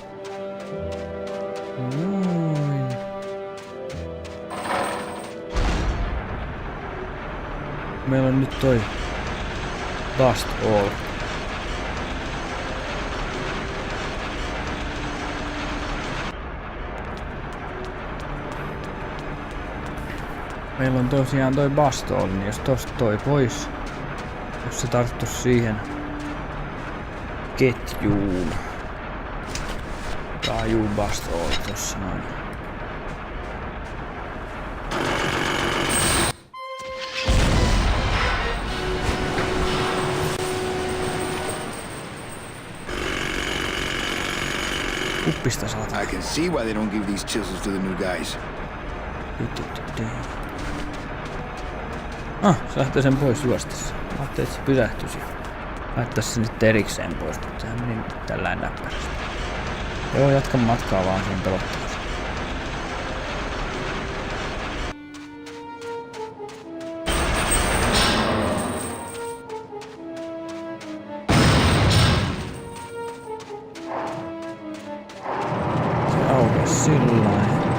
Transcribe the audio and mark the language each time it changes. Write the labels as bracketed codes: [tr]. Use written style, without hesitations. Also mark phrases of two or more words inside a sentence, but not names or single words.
[fi] Noin. Meillä on nyt toi Bust all. Meillä on tosiaan toi bust all, niin jos tosta toi pois, jos se tarttuisi siihen ketjuun. Juu, bust all tossa noin. Kuppista saatana. [en] I can see why they don't give these chisels to the new guys. [fi] Se lähtee sen pois juostessa. Ajattelin, että se pysähtyisi. Laittaisi se nyt erikseen pois, mutta sehän meni tällään näppärästi. Joo, jatka matkaa vaan sen pelottavasti. Se aukesi sillain.